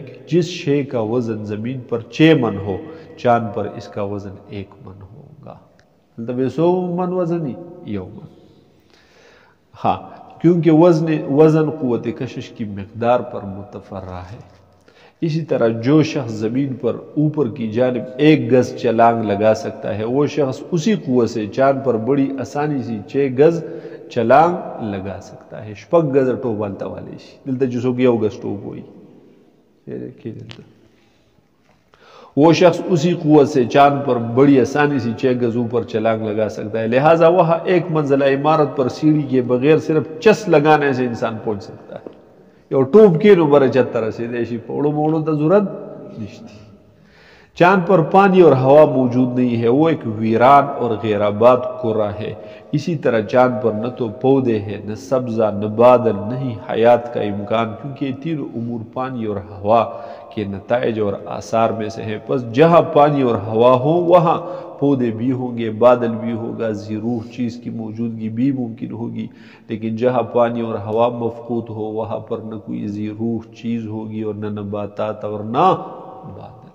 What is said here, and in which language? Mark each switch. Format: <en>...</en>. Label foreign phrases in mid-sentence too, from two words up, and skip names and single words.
<ur>کہ جس شے کا وزن زمین پر 6 من ہو چاند پر اس کا وزن 1 من ہوگا مطلب 100 من وزن ہی</ur> <ps>یو من</ps> <ur>ہاں کیونکہ وزن قوت کشش کی مقدار پر متفرع ہے اسی طرح جو شخص زمین پر اوپر کی جانب 1 گز چھلانگ لگا سکتا ہے وہ شخص اسی قوت سے چاند پر بڑی آسانی سے 6 گز چھلانگ لگا سکتا ہے</ur> <ps>شپږ گز ټوپ والته والی شي دلته چې څوک 1 گز ټوپ وایي</ps> <ur>وہ شخص اسی قوت سے چاند پر بڑی آسانی سے 6 گز اوپر چھلانگ لگا سکتا ہے لہٰذا وہاں 1 منزلہ عمارت پر سیڑھی کے بغیر صرف چس لگانے سے انسان پہنچ سکتا ہے</ur> <ps>یو ټوپ کې نو بره چتر رسیدای شي پوړو موړو ته ضرورت نشتی</ps> <ur>چاند پر پانی اور ہوا موجود نہیں ہے وہ ایک ویران اور غیر آباد قرہ ہے اسی طرح چاند پر نہ تو پودے ہیں نہ سبزہ نہ بادل نہیں حیات کا امکان کیونکہ یہ تینوں امور پانی اور ہوا کے نتائج اور آثار میں سے ہیں پس جہاں پانی اور ہوا ہو وہاں پودے بھی ہوں گے بادل بھی ہوگا ذی روح چیز کی موجودگی بھی ممکن ہوگی لیکن جہاں پانی اور ہوا مفقود ہو وہاں پر نہ کوئی ذی روح چیز ہوگی اور نہ نباتات اور نہ بادل</ur>